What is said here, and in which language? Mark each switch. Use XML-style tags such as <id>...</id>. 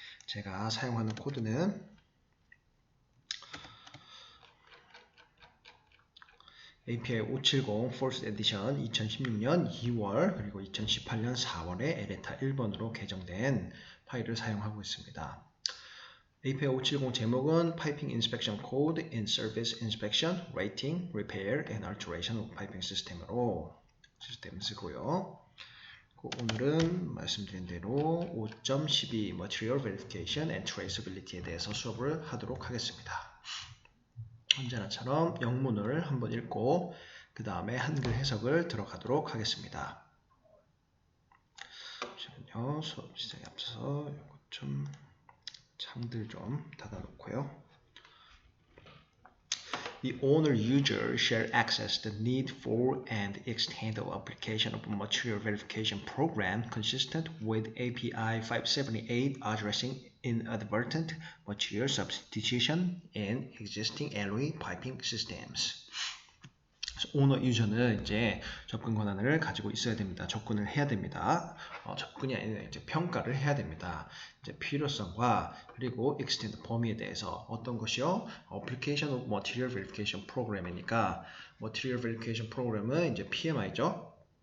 <ko>제가 사용하는 코드는 API 570 First Edition 2016년 2월 그리고 2018년 4월에 에레타 1번으로 개정된 파일을 사용하고 있습니다. API 570 제목은 Piping Inspection Code in Service Inspection, Rating, Repair, and Alteration of Piping System으로 시스템을 쓰고요. 오늘은 말씀드린 대로 5.12 Material Verification and Traceability에 대해서 수업을 하도록 하겠습니다. 언제나처럼 영문을 한번 읽고 그 다음에 한글 해석을 들어가도록 하겠습니다. 잠시만요. 수업 시작에 앞서서 이것 좀 창들 좀 닫아놓고요.</ko> <en>The owner user shall access the need for and extent of application of a material verification program consistent with API 578 addressing inadvertent material substitution in existing alloy piping systems.</en> <ko>오너 유저는 이제 접근 권한을 가지고 있어야 됩니다. 접근을 해야 됩니다. 접근이 아니라 이제 평가를 해야 됩니다. 이제 필요성과 그리고 extend 범위에 대해서 어떤 것이요? Application of Material Verification Program이니까 Material Verification Program은 이제 PMI죠.</ko>